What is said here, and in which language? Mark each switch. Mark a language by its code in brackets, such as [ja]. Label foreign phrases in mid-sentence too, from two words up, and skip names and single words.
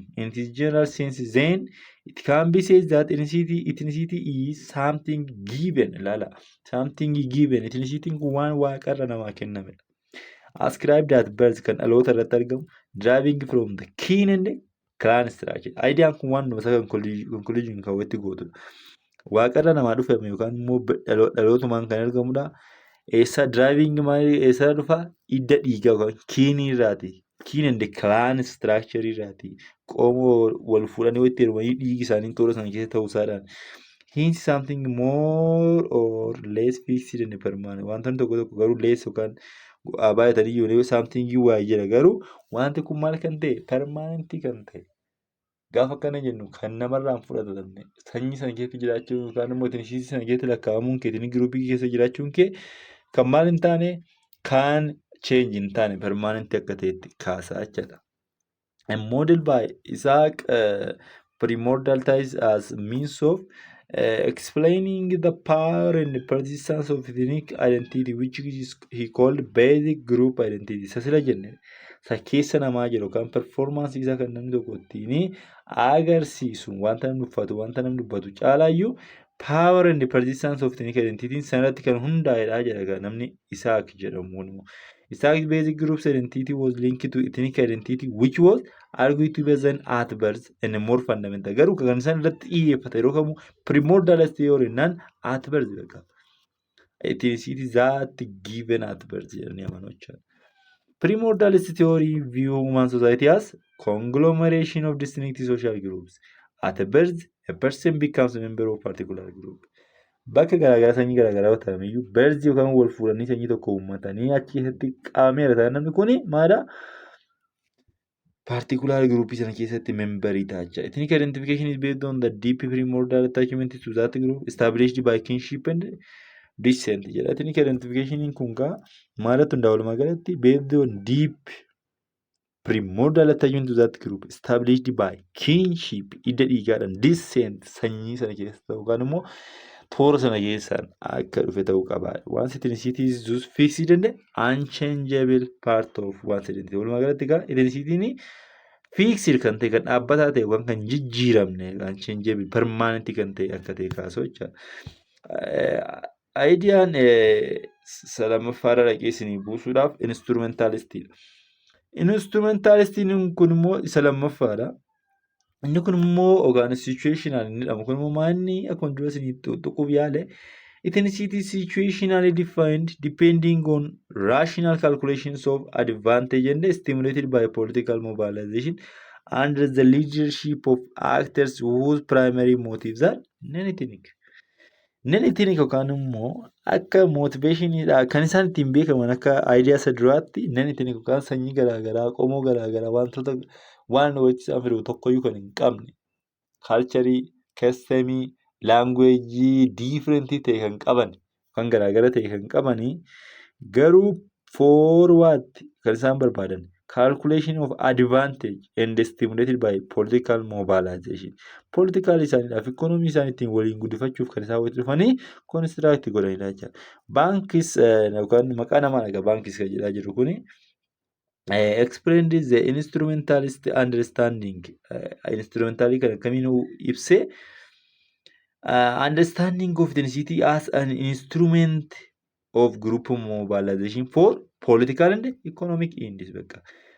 [en] In this general sense, then, it can be said that ethnicity is something given. Something given. [om] Ethnicity kun waan waaqarra namaa kennamedha. [en] Ascribed at birth [om] kan dhaloota irratti argamu [en] driving from the kin and clan structure. [om] Ideyaan kun waan nuti conclusion kan walitti gootudha. Waaqarra namaa dhufame yookaan immoo dhalootumaan kan argamudha. Eessa driving maalii eessa dhufa hidda dhiigaa yookaan kiinii irraati. [en] Kin and clan structure [om] irraati. Qomoo wal fuudhanii walitti hirmanii dhiigi isaanii toora sana keessa ta'uu isaadhaan. [en] Hence something more or less fixed and permanent. [om] Wantoonni tokko tokko garuu less yookaan baay'atanii yoo something waa jira garuu wanti kun maal kan ta'e permanentii kan ta'e. Gaafa akkana jennu kan namarraan fudhatamne sanyii sana keessa jiraachuun yookaan immoo etinishiitii sana keessa lakkaa'amuun kee giruupii keessa jiraachuun kee kan maal hin taane kan change hin taane permanentii akka ta'etti kaasaa jechuudha. [en] And model by Isaac primordial ties as means of explaining the power and the persistence of ethnic identity which he called basic group identity. [om] Sasila jenne sa keessa namaa jiru kan performance isaa kan namni tokko ittiin agarsiisu wanta namni uffatu wanta namni dubbatu caalaayyuu [en] power and the persistence of ethnic identity [om] sanatti kan hundaa'edha jedha namni Isaac jedhamu. [en] Isaac's basic group's identity was linked to ethnic identity which was argued to be then at birth and more fundamental. [om] Garuu kan isaan irratti xiyyeeffate yeroo kamuu [en] primordialist theory [om] naan [en] at birth [om] beekama. [en] Ethnicity that given at birth [om] jedhanii amanu jechuudha. [en] Primordialist theory view human society as conglomeration of distinct social groups. At birth, a person becomes a member of a particular group. [om] Bakka garaagaraa sanyii garaagaraa ta'aniyyuu birth yookaan wal fuudhanii sanyii tokko uummatanii achi keessatti qaameera ta'an namni kun maadhaa [en] particular group [om] sana keessatti memberii ta'a jecha. [en] Ethnic identification is based on the deep primordial attachment to that group established by kinship and descent jedha. Ethnic identification [om] kun kaa maalatti hundaa walumaa galatti [en] based on deep primordial attachment to that group established by kinship [om] hidda dhiigaadhaan descent sanyii sana keessa yookaan immoo toora sana keessaan akka dhufe ta'uu qaba. [en] Once ethnicity is just fixed and unchangeable part of one's identity. [om] Walumaa galatti egaa ethnicityin fixed kan ta'e kan dhaabbataa ta'e waan kan jijjiiramne [en] unchangeable permanent [om] kan ta'e akka ta'e kaasoo jecha. Ideyaan lamaffaarra dhaqee isinii buusuudhaaf instrumentalistiidha. Instrumentalistiin kun immoo isa lammaffaadha. Inni kun immoo yookaan situational inni jedhamu kun immoo maalni akkuma dura isinii tuquuf yaale [en] ethnicity situationally defined depending on rational calculations of advantage and stimulated by political mobilization under the leadership of actors whose primary motives are non-ethnic. [om] Non-ethnic yookaan immoo akka motivationidha kan isaan ittiin beekaman akka idea isa duraatti non-ethnic yookaan sanyii garaagaraa qomoo garaagaraa wantoota waan walitti isaan fidu tokkoyyuu kan hin qabne kaalcharii, kastamii, laangweejii diifirentii ta'e kan qaban kan garaagara ta'e kan qabanii garuu forward kan isaan barbaadan [en] calculation of advantage and stimulated by political mobilization. [om] Political isaaniidhaaf economy isaan ittiin waliin guddifachuuf kan isaan walitti dhufanii construct godhanidha jechuudha. Baankis yookaan maqaa namaa dhagaa baankis kan jedhaa jiru kuni [en] explained the instrumentalist understanding. [om] Instrumentalii kan akkamiin ibsee [en] understanding of ethnicity as an instrument of group mobilization for political and economic ends.